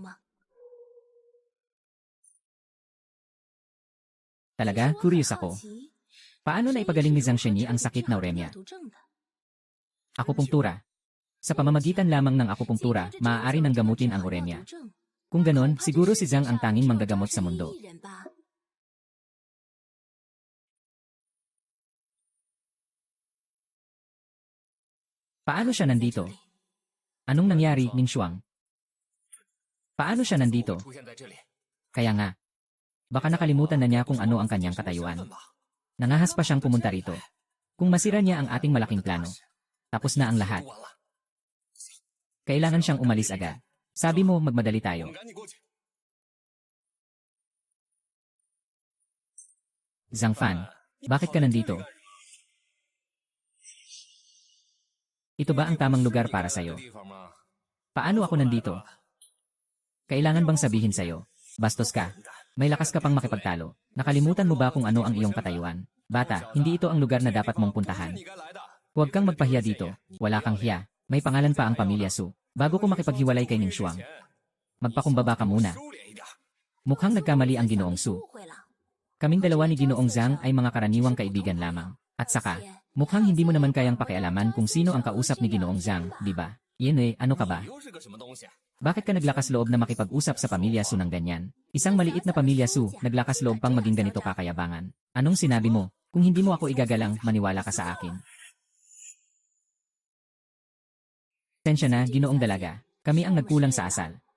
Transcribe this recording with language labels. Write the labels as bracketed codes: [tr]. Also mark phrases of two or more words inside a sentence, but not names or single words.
[zh] 吗？ [tl] Talaga? [zh] 我 [tl] Curious [zh] 很 [tl] ako. [zh] 好奇 [tl] Paano na ipagaling ni Zhang Sheni ang sakit na uremia? [zh] 这样的 [tl] Akupunktura. Sa pamamagitan lamang ng akupunktura, maaari nang gamutin ang uremia. Kung ganon, siguro si Zhang ang tanging manggagamot sa mundo. Paano siya nandito? Anong nangyari, Ning Xuang? Paano siya nandito? [zh] 出现在这里， [tl] Kaya nga. Baka nakalimutan na niya kung ano ang kanyang katayuan. Nangahas pa siyang pumunta rito. Kung masira niya ang ating malaking plano, tapos na ang lahat. [zh] 完了， [tl] Kailangan siyang umalis agad. Sabi mo, magmadali [zh] 我 [tl] tayo. [zh] 们赶紧过去。 [tl] Zhang Fan, bakit ka nandito? Ito ba ang tamang lugar para sa'yo? [zh] 地方吗？ [tl] Paano ako nandito? Kailangan bang sabihin sa'yo? Bastos ka. May lakas ka pang makipagtalo. Nakalimutan mo ba kung ano ang iyong katayuan? Bata, hindi ito ang lugar na dapat mong puntahan. [zh] 你该来的。 [tl] Huwag kang magpahiya dito. Wala kang hiya. May pangalan pa ang pamilya Su. Bago ko makipaghiwalay kay Ning Xuang, magpakumbaba ka muna. [zh] 收敛一点。 [tl] Mukhang nagkamali ang Ginoong Su. [zh] 误会了。 [tl] Kaming dalawa ni Ginoong Zhang ay mga karaniwang kaibigan lamang. At saka, mukhang hindi mo naman kayang pakialaman kung sino ang kausap ni Ginoong Zhang, di ba? Yan ano ka ba? [zh] 又是个什么东西？ [tl] Bakit ka naglakas loob na makipag-usap sa pamilya Su ng ganyan? Isang maliit na pamilya Su, naglakas loob pang maging ganito kakayabangan. Anong sinabi mo? Kung hindi mo ako igagalang, maniwala ka sa akin. Tensya na, Ginoong Dalaga. Kami ang nagkulang sa asal.